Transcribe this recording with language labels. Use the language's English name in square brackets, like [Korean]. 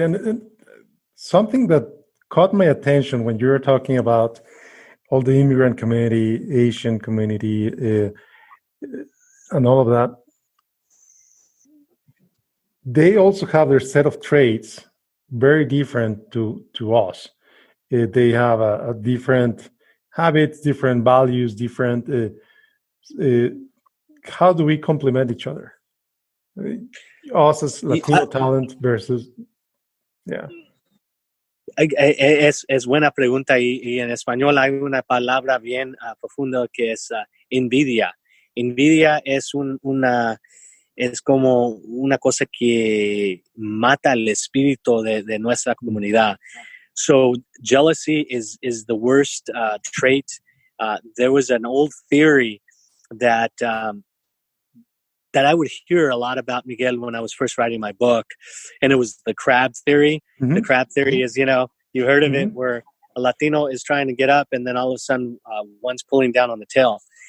[English] And something that caught my attention when you were talking about all the immigrant community, Asian community, and all of that, they also have their set of traits very different to us. They have a different habits, different values, different. How do we complement each other? Us as Latino talent versus, yeah. [Spanish] Es buena pregunta y en español hay una palabra bien profunda que es envidia. Envidia es es como una cosa que mata el espíritu de nuestra comunidad. [English] So jealousy is the worst trait. There was an old theory that I would hear a lot about, Miguel, when I was first writing my book, and it was the crab theory. Mm-hmm. The crab theory is, you heard of it, where a Latino is trying to get up, and then all of a sudden, one's pulling down on the tail.